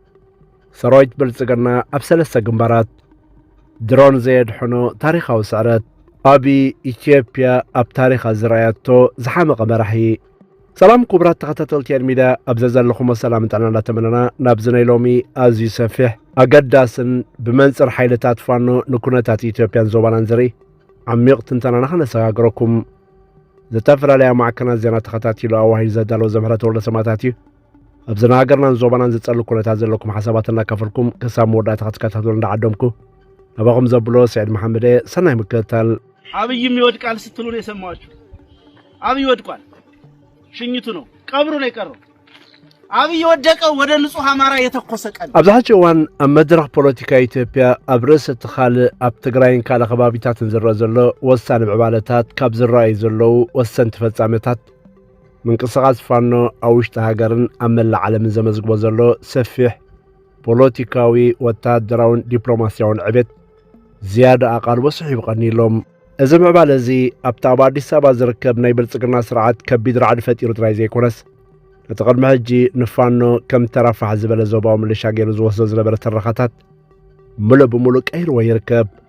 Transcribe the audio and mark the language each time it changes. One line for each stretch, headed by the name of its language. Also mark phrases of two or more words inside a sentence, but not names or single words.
Tigrinya: ሰራዊት ብልጽግና ኣብ ሰለስተ ግንባራት ድሮን ዘየድሕኖ ታሪኻዊ ስዕረት ኣብ ኢትዮጵያ ኣብ ታሪኻ ዝረኣያቶ ዝሓመቐ መራሒ ሰላም ክቡራት ተኸታተልቲ ሚድያ ኣብ ዘለኹም ሰላም ጥዕና እንዳተመነና ናብ ዝናይ ሎሚ ኣዝዩ ሰፊሕ ኣገዳስን ብመንጽር ሓይልታት ፋኖ ንኩነታት ኢትዮጵያን ዞባናን ዝርኢ ዓሚቕ ትንተናና ክነሰጋግረኩም ዝተፈላለዩ ማዕከናት ዜና ተኸታቲሉ ኣዋሂድ ዘዳለው ዘምሕረት ወልደ ሰማዕታት እዩ ኣብ ዝና ሃገርናን ዞባናን ዝጸሉ ኩነታት ዘለኩም ሓሳባት እናካፈልኩም ክሳብ መወዳእታ ክትከታተሉ እንዳዓደምኩ ኣባኹም ዘብሎ ሰዒድ መሐመድ ሰናይ ምክትታል።
Amharic: አብይም ይወድቃል ስትሉ ነው የሰማችሁ። አብይ ወድቋል፣ ሽኝቱ ነው፣ ቀብሩ ነው የቀረው። አብይ ወደቀው ወደ ንጹህ አማራ የተኮሰ ቀን
Tigrinya: ኣብዛሕጂ እዋን ኣብ መድረኽ ፖለቲካ ኢትዮጵያ ኣብ ርእሲ ትኻል ኣብ ትግራይን ካልእ ከባቢታትን ዝረአ ዘሎ ወሳኒ ምዕባለታት ካብ ዝረኣዩ ዘለው ወሰንቲ ፈጻሜታት ምንቅስቓስ ፋኖ ኣብ ውሽጢ ሃገርን ኣብ መላእ ዓለምን ዘመዝግቦ ዘሎ ሰፊሕ ፖለቲካዊ ወታደራውን ዲፕሎማስያውን ዕቤት ዝያዳ ኣቓልቦ ስሒቡ ቀኒሎም እዚ ምዕባለ እዚ ኣብቲ ኣብ ኣዲስ ኣበባ ዝርከብ ናይ ብልጽግና ስርዓት ከቢድ ራዕዲ ፈጢሩ ጥራይ ዘይኮነስ ነቲ ቅድሚ ሕጂ ንፋኖ ከም ተራፋሕ ዝበለ ዞባዊ ምልሻ ገይሩ ዝወስዶ ዝነበረ ተረኻታት ሙሉእ ብሙሉእ ቀይርዎ ይርከብ።